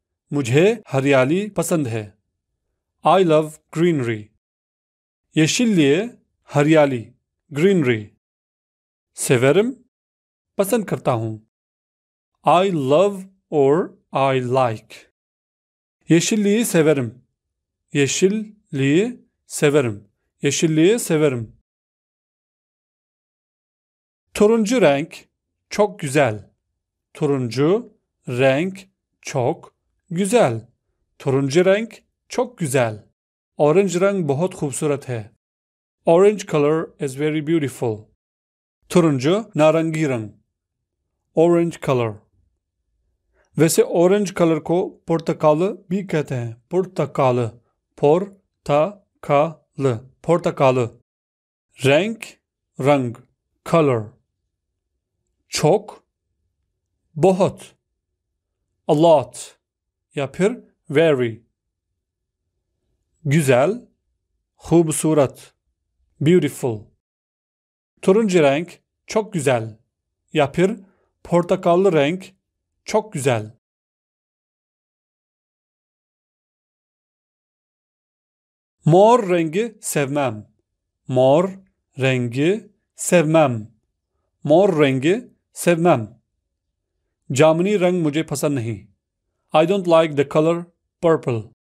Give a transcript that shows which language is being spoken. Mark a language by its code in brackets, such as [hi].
[hi] Mujhe हरियाली पसंद है. [en] I love greenery. [tr] Yeşilliği, हरियाली, greenery. [hi] Severim, पसंद करता हूँ. [en] I love or I like. [tr] Yeşilliği severim. Yeşilliği severim. Yeşilliği severim. Turuncu renk çok güzel. Turuncu renk çok güzel. Turuncu renk çok güzel. [hi] Orange रंग बहुत खूबसूरत है. [en] Orange color is very beautiful. [hi] Turuncu, नारंगी रंग. [en] Orange color. [hi] वैसे orange color को पुर्तकाल भी कहते हैं. पुर्तकाल. पोर्तकाल. पोर्तकाल. रंग, रंग. Color. çok, बहुत. A lot. या फिर very. [tr] güzel, खूबसूरत. Beautiful. Turuncu renk çok güzel. [hi] या फिर [tr] portakallı renk çok güzel. Mor rengi sevmem. Mor rengi sevmem. Mor rengi sevmem. [hi] जामुनी रंग मुझे पसंद नहीं. [en] I don't like the color purple.